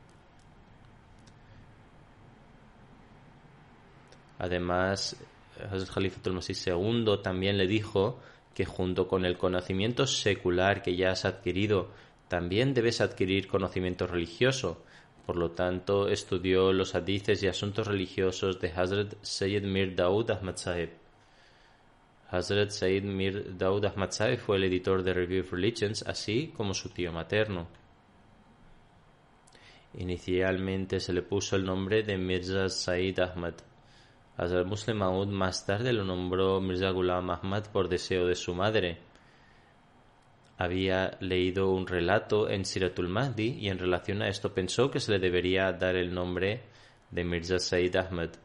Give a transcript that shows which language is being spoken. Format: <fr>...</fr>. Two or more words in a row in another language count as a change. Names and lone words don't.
<es>Además, Hazrat Khalifatul Masih II también le dijo que junto con el conocimiento secular que ya has adquirido, también debes adquirir conocimiento religioso. Por lo tanto, estudió los hadices y asuntos religiosos de Hazrat Sayyid Mir Daud Ahmad Sahib. Hazrat Sayyid Mir Daud Ahmad Sahib fue el editor de Review of Religions, así como su tío materno. Inicialmente se le puso el nombre de Mirza Sayyid Ahmad. Hazrat Muslim Maud más tarde lo nombró Mirza Ghulam Ahmad por deseo de su madre. Había leído un relato en Siratul Mahdi y en relación a esto pensó que se le debería dar el nombre de Mirza Sayyid Ahmad.</es>